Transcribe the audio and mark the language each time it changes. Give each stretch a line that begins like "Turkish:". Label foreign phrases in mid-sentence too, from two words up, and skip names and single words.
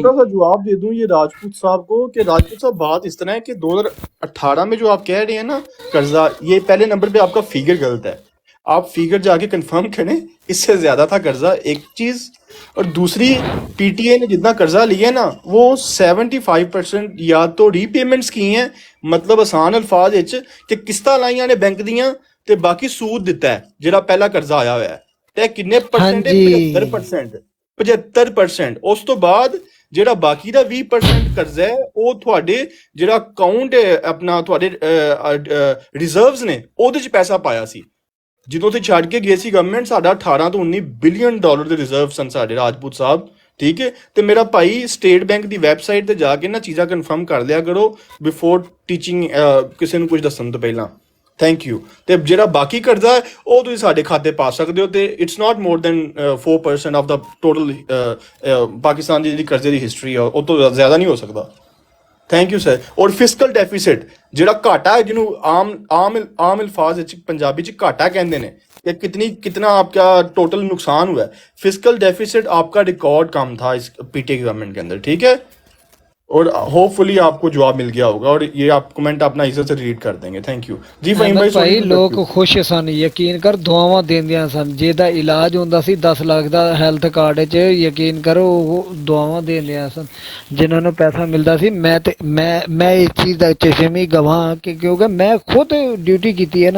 Urdu: چھوٹا سا جواب دے دوں یہ راجپوت صاحب کو, کہ راجپوت صاحب بات اس طرح ہے کہ 2018 میں جو آپ کہہ رہے ہیں نا قرضہ, یہ پہلے نمبر پہ آپ کا فیگر غلط ہے. آپ فیگر جا کے کنفرم کریں, اس سے زیادہ تھا قرضہ, ایک چیز. اور دوسری, پی ٹی آئی نے جتنا قرضہ لیا ہے نا وہ 75% یا تو ری پیمنٹس کی ہیں, مطلب آسان الفاظ کہ
Punjabi: قسطاں لائیاں نے بینک دیاں تے باقی سود دیتا ہے
Urdu: جہاں پہلا قرضہ آیا ہوا ہے.
Punjabi: تے کنے پرسنٹ ہے؟ 75%. 75%. اس تو بعد ਜਿਹੜਾ ਬਾਕੀ ਦਾ 20% ਕਰਜ਼ਾ ਹੈ ਉਹ ਤੁਹਾਡੇ ਜਿਹੜਾ ਅਕਾਊਂਟ ਹੈ ਆਪਣਾ ਤੁਹਾਡੇ ਰਿਜ਼ਰਵਸ ਨੇ ਉਹਦੇ 'ਚ ਪੈਸਾ ਪਾਇਆ ਸੀ. ਜਦੋਂ ਤੇ ਛੱਡ ਕੇ ਗਏ ਸੀ ਗਵਰਨਮੈਂਟ, ਸਾਡਾ 18 ਤੋਂ 19
English: billion dollar
Punjabi: ਦੇ ਰਿਜ਼ਰਵ ਸਨ ਸਾਡੇ ਰਾਜਪੂਤ ਸਾਹਿਬ. ਠੀਕ ਹੈ, ਤੇ ਮੇਰਾ ਭਾਈ ਸਟੇਟ ਬੈਂਕ ਦੀ ਵੈਬਸਾਈਟ ਤੇ ਜਾ ਕੇ ਨਾ ਚੀਜ਼ਾਂ ਕਨਫਰਮ ਕਰ ਲਿਆ ਕਰੋ
English: before teaching
Punjabi: ਕਿਸੇ ਨੂੰ ਕੁਝ ਦੱਸਣ ਤੋਂ ਪਹਿਲਾਂ.
English: Thank you.
Punjabi: ਤੇ ਜਿਹੜਾ ਬਾਕੀ ਕਰਜ਼ਾ ਹੈ ਉਹ ਤੁਸੀਂ ਸਾਡੇ ਖਾਤੇ ਪਾ ਸਕਦੇ ਹੋ, ਤੇ
English: It's not more than 4% of the total
Punjabi: ਪਾਕਿਸਤਾਨ ਦੀ ਜਿਹੜੀ ਕਰਜ਼ੇ ਦੀ ਹਿਸਟਰੀ ਹੈ ਉਹ ਤੋਂ ਜ਼ਿਆਦਾ ਨਹੀਂ ਹੋ ਸਕਦਾ.
English: Thank you sir.
Punjabi: ਔਰ
English: fiscal deficit
Punjabi: ਜਿਹੜਾ ਘਾਟਾ ਹੈ, ਜਿਹਨੂੰ ਆਮ ਅਲਫਾਜ਼ ਵਿੱਚ ਪੰਜਾਬੀ 'ਚ ਘਾਟਾ ਕਹਿੰਦੇ ਨੇ,
Urdu: کہ کتنا آپ کا ٹوٹل نقصان ہوا ہے.
English: fiscal deficit
Urdu: آپ کا ریکارڈ کم تھا اس پی ٹی آئی گورنمنٹ کے اندر. ٹھیک ہے, اور ہوپ فلی آپ کو جواب مل گیا ہوگا، اور یہ آپ کمنٹ اپنا عزت سے ریڈ کر دیں گے.
English: Thank you
Urdu: جی. فہیم احمد بھائی سوری
Punjabi: ਭਾਈ
Urdu: فور
Punjabi: ਲੋਕ
Urdu: کنفیوژ.
Punjabi: ਖੁਸ਼ ਸਨ, ਯਕੀਨ ਕਰ ਦੁਆਵਾਂ ਦਿੰਦਿਆਂ ਸਨ. ਜਿਹਦਾ ਇਲਾਜ ਹੁੰਦਾ ਸੀ 10 ਲੱਖ ਦਾ ਹੈਲਥ ਕਾਰਡ 'ਚ, ਯਕੀਨ ਕਰੋ ਉਹ ਦੁਆਵਾਂ ਦਿੰਦਿਆਂ ਸਨ ਜਿਨ੍ਹਾਂ ਨੂੰ ਪੈਸਾ ਮਿਲਦਾ ਸੀ. ਮੈਂ ਇਸ ਚੀਜ਼ ਦਾ ਚਸ਼ਮੀ ਗਵਾਹ ਕਿ ਕਿਉਂਕਿ ਮੈਂ ਖੁਦ ਡਿਊਟੀ ਕੀਤੀ ਹੈ ਨਾ.